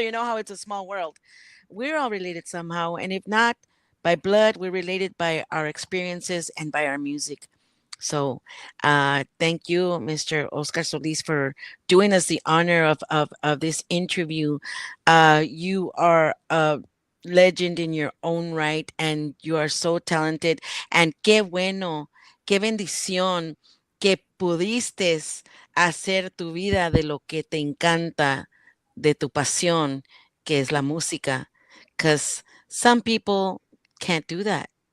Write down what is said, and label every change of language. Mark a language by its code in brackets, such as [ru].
[en] You know how it's a small world. We're all related somehow, and if not by blood, we're related by our experiences and by our music. So thank you, Mr. Oscar Soliz, for doing us the honor of this interview. You are a legend in your own right, and you are so talented. [es] And qué bueno, qué bendición que pudiste hacer tu vida de lo que te encanta, de tu pasión, que es la música. [en] Because some people can't do that.